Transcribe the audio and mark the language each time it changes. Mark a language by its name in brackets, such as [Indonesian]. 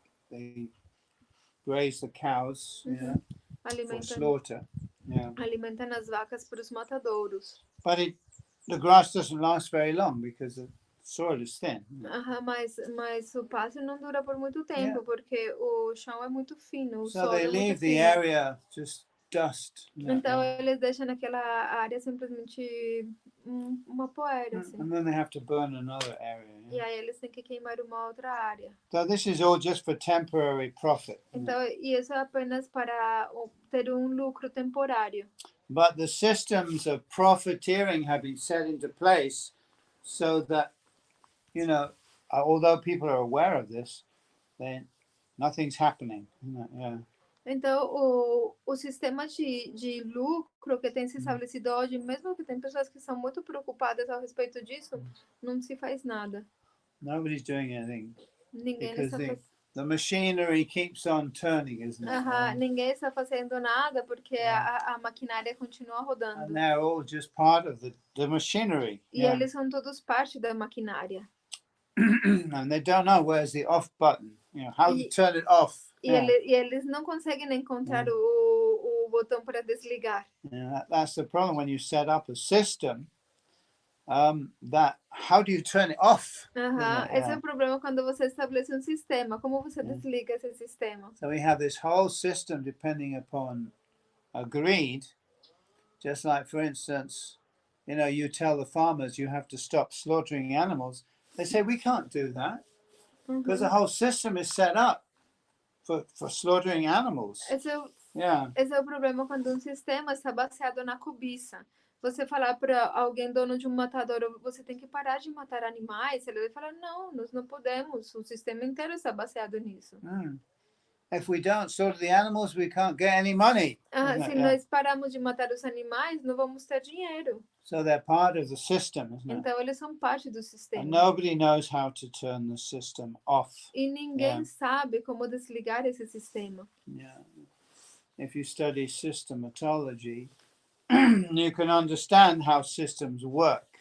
[English] They graze the cows, for slaughter. Yeah. [Portuguese] Alimentam as vacas para os matadouros. [English] But the grass doesn't last very long because the soil is thin. [Portuguese] Mas o pasto não dura por muito tempo porque o chão é muito fino. O [English] so they leave the area just dust. [Portuguese] Então eles deixam naquela área simplesmente uma poeira. Assim. [English] And then they have to burn another area. [Portuguese] E aí eles têm que queimar uma outra área. [English] So this is all just for temporary profit. [Portuguese] Então isso é apenas para ter lucro temporário. [English] But the systems of profiteering have been set into place so that, although people are aware of this, then nothing's happening. Yeah. [Portuguese] Então, o sistema de lucro que tem se estabelecido hoje, mesmo que tem pessoas que são muito preocupadas a respeito disso, não se faz nada. [English] Nobody's doing anything. [Portuguese] Ninguém está fazendo. [English] The machinery keeps on turning, isn't it? [Portuguese] Ninguém está fazendo nada porque a maquinária continua rodando. [English] And they're all just part of the machinery. [Portuguese] E eles são todos parte da maquinária. [English] And they don't know where's the off button, how to turn it off. [Portuguese] E eles não conseguem encontrar o botão para desligar. [English] That's the problem when you set up a system. How do you turn it off? [Portuguese] Esse é o problema quando você estabelece sistema. Como você desliga esse sistema? [English] So we have this whole system depending upon greed, Just like, for instance, you tell the farmers you have to stop slaughtering animals. They say, we can't do that because the whole system is set up for slaughtering animals. [Portuguese] Esse é o problema quando um sistema está baseado na cobiça. Você falar para alguém, dono de um matadouro, você tem que parar de matar animais, ele vai falar, não, nós não podemos, o sistema inteiro está baseado nisso. [English] If we don't slaughter the animals, we can't get any money. [Portuguese] Se nós pararmos de matar os animais, não vamos ter dinheiro. [English] So they're part of the system, isn't it? [Portuguese] Então eles são parte do sistema. [English] And nobody knows how to turn the system off. [Portuguese] E ninguém sabe como desligar esse sistema. [English] If you study systematology, you can understand how systems work.